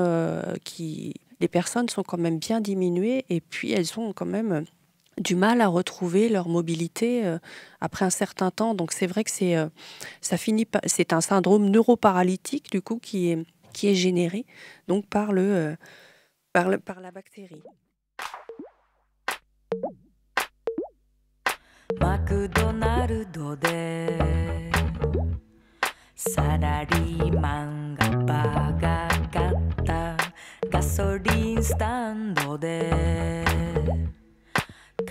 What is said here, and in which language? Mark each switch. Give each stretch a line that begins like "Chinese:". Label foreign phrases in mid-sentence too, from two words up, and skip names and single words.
French: Les personnes sont quand même bien diminuées et puis elles ont quand même du mal à retrouver leur mobilité après un certain temps. Donc c'est vrai que c'est un syndrome neuroparalytique du coup qui est généré donc par la bactérie.
Japanese: McDonald's でサラリーマンがバーガー買ったガソリンスタンドで